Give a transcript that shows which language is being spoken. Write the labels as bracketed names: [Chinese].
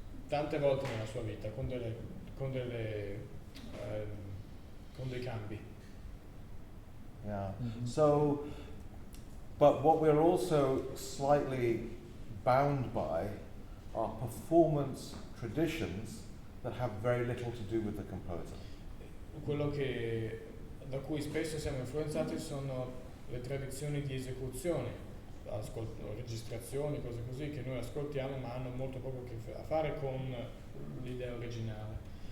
[Italian] tante volte nella sua vita, con dei cambi. [English] Yeah. So, but what we're also slightly bound by are performance traditions that have very little to do with the composer. [Italian] Quello da cui spesso siamo influenzati sono le tradizioni di esecuzione, registrazioni, cose così che noi ascoltiamo ma hanno molto poco a fare con l'idea originale.